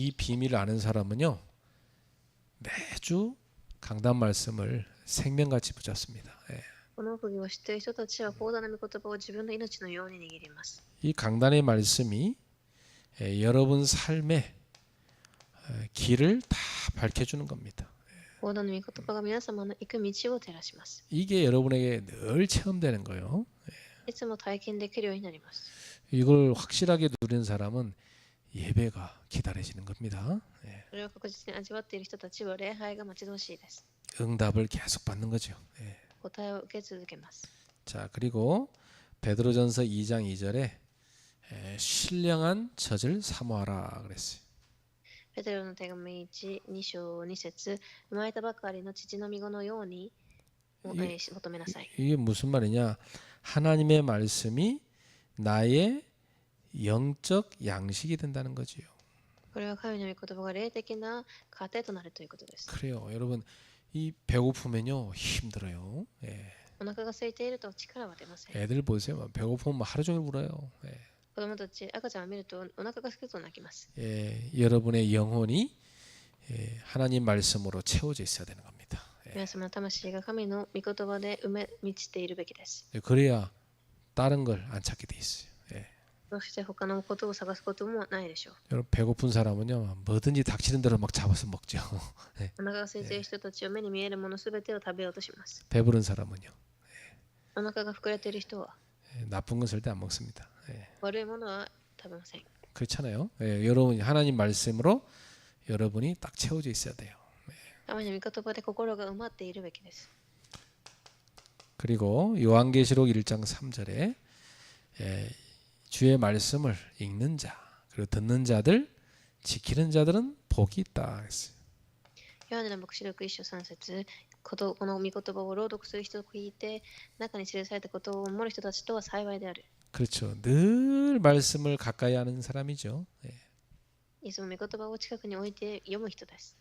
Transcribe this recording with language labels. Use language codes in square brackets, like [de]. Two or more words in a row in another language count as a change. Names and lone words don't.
[ko] 이 비밀을 아는 사람은요 매주 강단 말씀을 생명같이 붙잡습니다. [ja] この奥義を知っている人たちは講談の御言葉を自分の命のように握ります。 [ko] 이 강단의 말씀이 여러분 삶의 길을 다 밝혀주는 겁니다. [ja] 講談の御言葉が皆様の行く道を照らします。 [ko] 이게 여러분에게 늘 체험되는 거예요. [ja] いつも体験できるようになります。 [ko] 이걸 확실하게 누리는 사람은 예배가 기다려지는 겁니다. [ja] それを確実に味わっている人たちは礼拝が待ち遠しいです。 [ko] 응답을 계속 받는 거죠. [ja] 答えを受け続けます。 [ko] 자, 그리고 베드로전서 2장 2절에 신령한 젖을 사모하라 그랬어요. [ja] ペテロの手紙1、2章2節生まれたばかりの父の御子のように [ko] 이, [ja] 求めなさい。 [ko] 이게 무슨 말이냐? 하나님의 말씀이 나의 영적 양식이 된다는 거지요. [ja] これは神の御言葉が霊的な糧となるということです。 [ko] 그래요, 여러분. 이 배고프면요 힘들어요. 예. [ja] お腹が空いていると力は出ません。 [ko] 애들 보세요. 배고프면 하루 종일 울어요. 예. [ja] 子供たち、赤ちゃんを見るとお腹が空くと泣きます。 [ko] 예, 여러분의 영혼이 하나님 말씀으로 채워져 있어야 되는 겁니다. [ja] 皆様の魂が神の御言葉で満ちているべきです。 [ko] 그래야 다른 걸 안 찾게 돼 있어요. 예. [ja] そして他のことを探すこともないでしょう。 [ko] 여러분 배고픈 사람은요 뭐든지 닥치는 대로 막 잡아서 먹죠. 예. [ja] お腹が空いている人たちは目に見えるものすべてを食べようとします。 [ko] 배부른 사람은요 [ja] お腹が膨れている人は [ko] 나쁜 건 절대 안 먹습니다. 예. [ja] 悪いものは食べません。 [ko] 그렇잖아요. 예, 여러분 하나님 말씀으로 여러분이 딱 채워져 있어야 돼요. [ja] 神の御言葉で心が埋まっているべきです。 [ko] 그리고 요한계시록 1장 3절에 주의 말씀을 읽는 자 그리고 듣는 자들 지키는 자들은 복이 있다 했어요. [ja] ヨハネの黙示録1章3節この御言葉を朗読する人を聞いて中に記されたことを守る人たちとは幸いである。 [ko] 그렇죠. 늘 말씀을 가까이 하는 사람이죠. 예. [ja] いつも御言葉を近くに置いて読む人です。